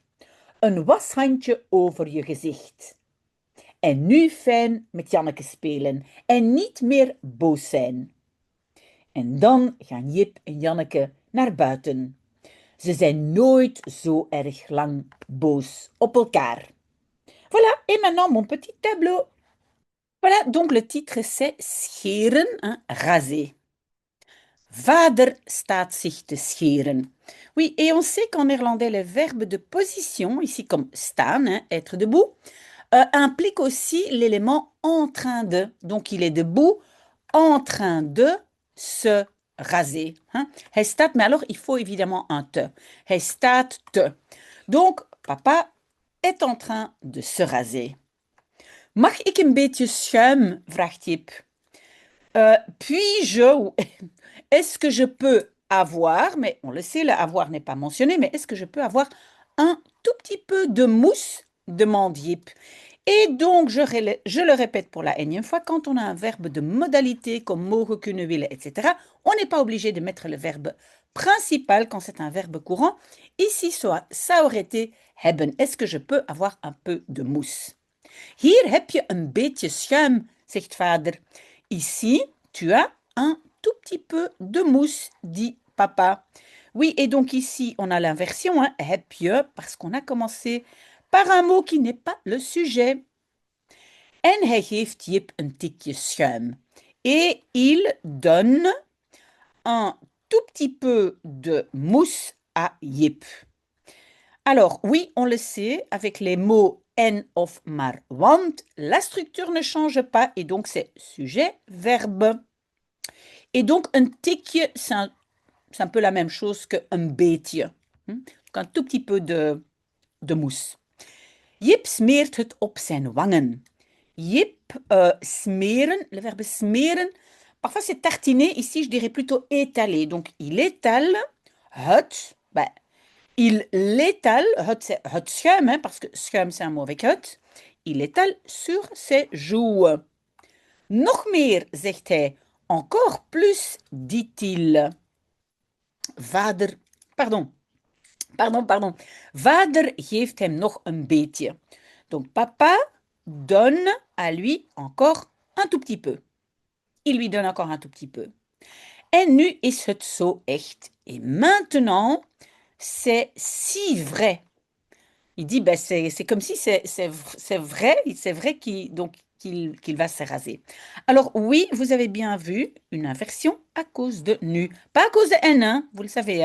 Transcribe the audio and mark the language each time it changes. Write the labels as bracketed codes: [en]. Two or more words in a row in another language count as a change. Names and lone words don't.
[nl] Een washandje over je gezicht. En nu fijn met Janneke spelen en niet meer boos zijn. En dan gaan Jip en Janneke naar buiten. Ze zijn nooit zo erg lang boos op elkaar. [fr] Voilà, et maintenant mon petit tableau. Voilà, donc le titre c'est scheren, hein, raser. [nl] Vader staat zich te scheren. [fr] Oui, et on sait qu'en néerlandais, les verbes de position, ici comme staan, hein, être debout, implique aussi l'élément en train de. Donc il est debout, en train de se raser. Hein. [nl] Hij staat, [fr] mais alors il faut évidemment un te. [nl] Hij staat te. [fr] Donc papa est en train de se raser. [nl] Mag ik een beetje schuim? Vraagt Jip. [fr] Puis-je, ou est-ce que je peux avoir, mais on le sait, le avoir n'est pas mentionné, mais est-ce que je peux avoir un tout petit peu de mousse? Demande Yip. Et donc, je le répète pour la énième fois, quand on a un verbe de modalité comme [nl] mogen, kunnen, willen, [fr] etc., on n'est pas obligé de mettre le verbe principal quand c'est un verbe courant. Ici, ça aurait été hebben. Est-ce que je peux avoir un peu de mousse? [nl] Hier heb je een beetje schuim, zegt vader. [fr] Ici, tu as un tout petit peu de mousse, dit papa. Oui, et donc ici, on a l'inversion, hein, [nl] heb je, [fr] parce qu'on a commencé par un mot qui n'est pas le sujet. [nl] En hij geeft Jip een tikje schuim. [fr] Et il donne un tout petit peu de mousse à Jip. Alors, oui, on le sait, avec les mots [nl] en of maar want, [fr] la structure ne change pas et donc c'est sujet, verbe. Et donc, un tikje, c'est un peu la même chose qu'un beetje. Donc, un tout petit peu de mousse. [nl] Jip smeert het op zijn wangen. Jip, smeren, [fr] le verbe smeren, Parfois, c'est tartiner. Ici, je dirais plutôt étaler. Donc, il étale het. Ben, il l'étale. [nl] Het schuim, [fr] hein, parce que schuim, c'est un mot avec het. Il étale sur ses joues. [nl] Nog meer, zegt hij. [fr] Encore plus, dit-il. Vader, pardon, pardon. [nl] Vader geeft hem nog een beetje. [fr] Donc, papa donne à lui encore un tout petit peu. Il lui donne encore un tout petit peu. [nl] En nu is het zo echt. [fr] Et maintenant, c'est si vrai. Il dit, ben c'est comme si c'est vrai qu'il va se raser. Alors oui, vous avez bien vu une inversion à cause de nu. Pas à cause de N, hein, vous le savez.